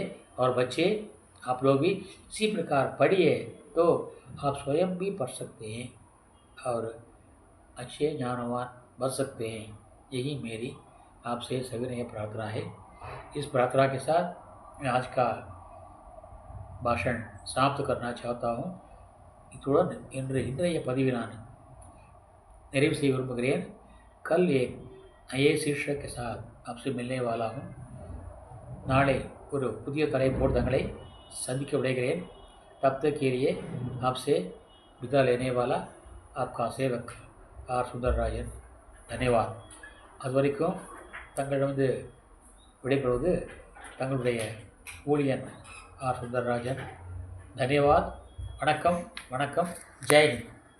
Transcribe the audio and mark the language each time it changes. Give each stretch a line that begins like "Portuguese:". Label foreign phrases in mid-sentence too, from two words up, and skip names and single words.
Hindi: और बच्चे आप लोग भी इसी प्रकार पढ़िए तो आप स्वयं भी पढ़ सकते हैं और अच्छे ज्ञानवान बन सकते हैं. यही मेरी आपसे सविनय प्रार्थना है. इस प्रार्थना के साथ मैं आज का भाषण समाप्त करना चाहता हूँ.
Tamil: இத்துடன் இன்றைய பதிவை நான் நிறைவு செய்ய விரும்புகிறேன்.
Hindi: कल एक नए शीर्षक के साथ आपसे मिलने वाला हूँ.
Tamil: नाले ஒரு புதிய தலைப்போடு தங்களை சந்திக்க விடைகிறேன்.
Hindi: तब तक के लिए आपसे विदा लेने वाला आपका सेवक आर सुंदरराजन. धन्यवाद.
Tamil: அதுவரைக்கும் தங்களிடமிருந்து விடைபெறுவது தங்களுடைய ஊழியன் ஆர் சுந்தரராஜன். धन्यवाद. வணக்கம் வணக்கம்.
Hindi: जय हिंद.